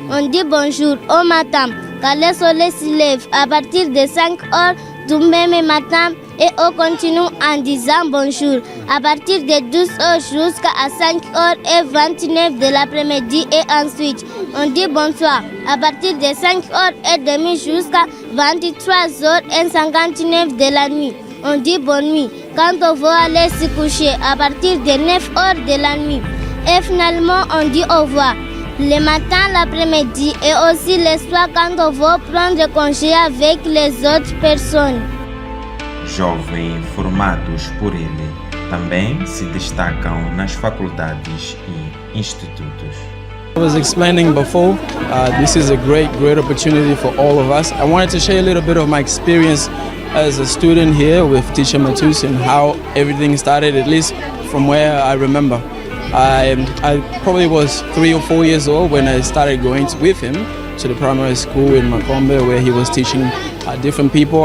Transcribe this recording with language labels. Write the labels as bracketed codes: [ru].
[fr] On dit bonjour au matin, quand le soleil se lève à partir de 5 heures du même matin et on continue en disant bonjour à partir de 12 heures jusqu'à 5 heures et 29 de l'après-midi et ensuite on dit bonsoir à partir de 5 heures et demie jusqu'à 23 heures et 59 de la nuit. On dit bonne nuit quand on va aller se coucher à partir de 9 heures de la nuit. Et finalement, on dit au revoir le matin, l'après-midi et aussi le soir quand on va prendre congé avec les autres personnes. [pt] Jovens formados por ele também se destacam nas faculdades e institutos. [en] I was explaining before, this is a great opportunity for all of us. I wanted to share a little bit of my experience as a student here with Teacher Matus and how everything started, at least from where I remember. I probably was 3 or 4 years old when I started going with him to the primary school in Makombe, where he was teaching different people.